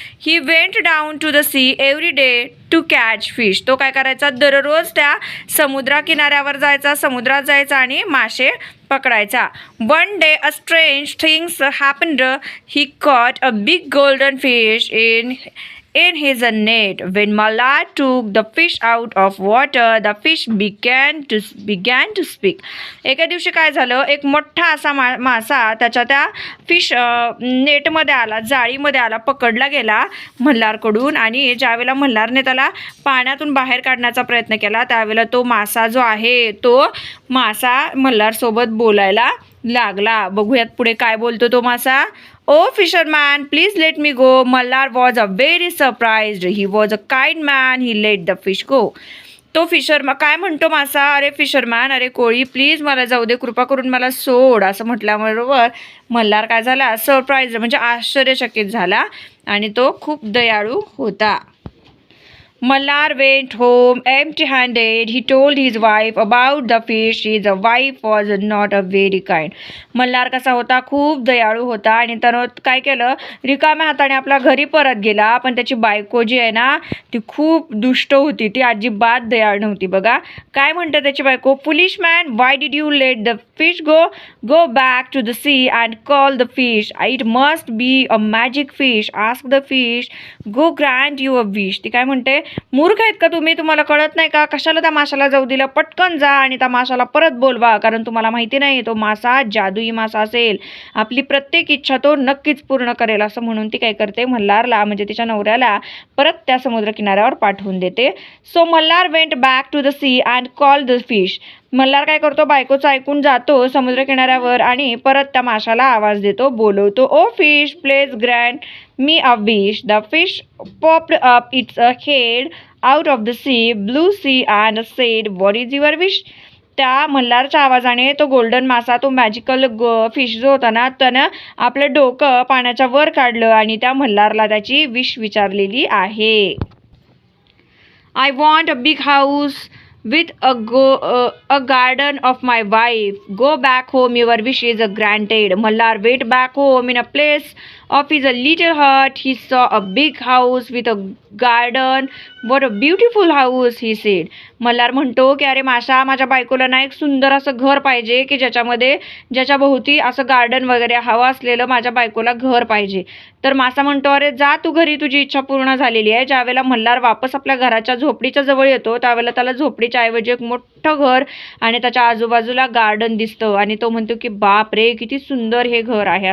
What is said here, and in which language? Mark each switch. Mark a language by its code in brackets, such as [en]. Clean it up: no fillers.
[en] He went down to the sea every day to catch fish. [mr] तो काय करायचा, दररोज त्या समुद्रा किनाऱ्यावर जायचा, समुद्रात जायचा आणि मासे पकडायचा. [en] One day a strange things happened. He caught a big golden fish in his net. When Mallar took the fish out of water, the fish began to speak. [mr] एका दिवशी काय झालं, एक मोठा असा मासा त्याच्या त्या फिश नेटमध्ये आला, जाळीमध्ये आला, पकडला गेला मल्हारकडून. आणि ज्यावेळेला मल्हारने त्याला पाण्यातून बाहेर काढण्याचा प्रयत्न केला, त्यावेळेला तो मासा जो आहे, तो मासा मल्हारसोबत बोलायला लागला. बघूयात पुढे काय बोलतो तो मासा. [en] Oh fisherman, please let me go. Malhar was a very surprised. He was a kind man. He let the fish go. [mr] तो फिशरमॅन काय म्हणतो मासा, अरे फिशरमॅन, अरे कोळी, प्लीज मला जाऊ दे, कृपा करून मला सोड, असं म्हटल्याबरोबर मल्हार काय झाला, सरप्राइज म्हणजे आश्चर्यचकित झाला आणि तो खूप दयाळू होता. [en] Mallar went home empty-handed. He told his wife about the fish. His wife was not a very kind. [mr] Malhar कसा होता, खूप दयाळू होता आणि त्यानं काय केलं, रिकाम्या हाताने आपल्या घरी परत गेला. पण त्याची बायको जी आहे ना, ती खूप दुष्ट होती, ती अजिबात दयाळ नव्हती. बघा काय म्हणते त्याची बायको. [en] Foolish man, why did you let the fish go? Go back to the sea and call the fish. It must be a magic fish. Ask the fish. Go grant you a wish. [mr] ती काय म्हणते, मूर्ख आहेत का तुम्ही, तुम्हाला कळत नाही का, कशाला त्या माशाला जाऊ दिलं, पटकन जा आणि त्या माशाला परत बोलवा, कारण तुम्हाला माहिती नाही तो मासा जादुई मासा असेल, आपली प्रत्येक इच्छा तो नक्कीच पूर्ण करेल. असं म्हणून ती काय करते, मल्हारला म्हणजे तिच्या नवऱ्याला परत त्या समुद्र किनाऱ्यावर पाठवून देते. [en] So Malhar went back to the sea and call the fish. [mr] Malhar काय करतो, बायकोचं ऐकून जातो समुद्र किनाऱ्यावर आणि परत त्या माशाला आवाज देतो, बोलवतो. [en] Oh fish, please grant me a wish. The fish popped up its head out of the sea, blue sea, and said, what is your wish? [mr] त्या मल्हारच्या आवाजाने तो गोल्डन मासा, तो मॅजिकल फिश जो होता ना, त्यानं आपलं डोकं पाण्याच्या वर काढलं आणि त्या मल्हारला त्याची विश विचारलेली आहे. [en] I want a big house with a garden of my wife. Go back home, your wish is granted. Mallar went back home in a place of his little hut. He saw a big house with a garden. What a beautiful house, he said. [mr] Malhar म्हणतो की अरे माशा, माझ्या बायकोला ना एक सुंदर असं घर पाहिजे की ज्याच्या भोवती असं गार्डन वगैरे हवं असलेलं माझ्या बायकोला घर पाहिजे. तर मासा म्हणतो, अरे जा तू घरी, तुझी इच्छा पूर्ण झालेली आहे. ज्यावेळेला मल्हार वापस आपल्या घराच्या झोपडीच्या जवळ येतो, त्यावेळेला त्याला झोपडीच्या ऐवजी एक मोठं घर आणि त्याच्या आजूबाजूला गार्डन दिसतं आणि तो म्हणतो की बाप रे, किती सुंदर हे घर आहे.